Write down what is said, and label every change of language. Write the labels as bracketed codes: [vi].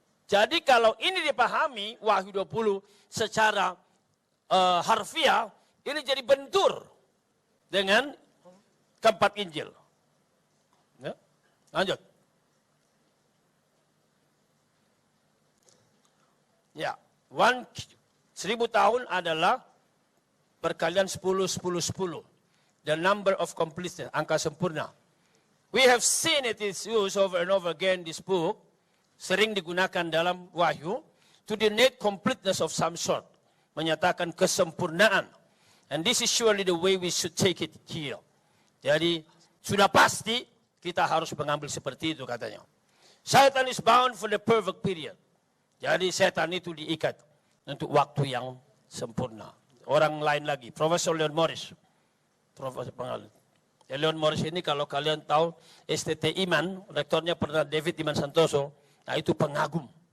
[id] Jadi kalau ini dipahami Wahyu 20 secara harfiah, ini jadi bentur dengan keempat Injil. Ya. Lanjut. Ya, 1000 tahun adalah perkalian 10, 10, 10. [en] The number of completeness, [id] angka sempurna. [en] We have seen it is used over and over again, this book, [id] sering digunakan dalam Wahyu, [en] to denote completeness of some sort. [id] Menyatakan kesempurnaan. [en] And this is surely the way we should take it here. [id] Jadi, sudah pasti kita harus mengambil seperti itu katanya. [en] Satan is bound for the perfect period. [id] Jadi setan itu diikat untuk waktu yang sempurna. Orang lain lagi, Profesor Leon Morris. Profesor pengalaman. Leon Morris ini kalau kalian tahu, STT Iman, rektornya pernah David Iman Santoso, nah itu pengagum.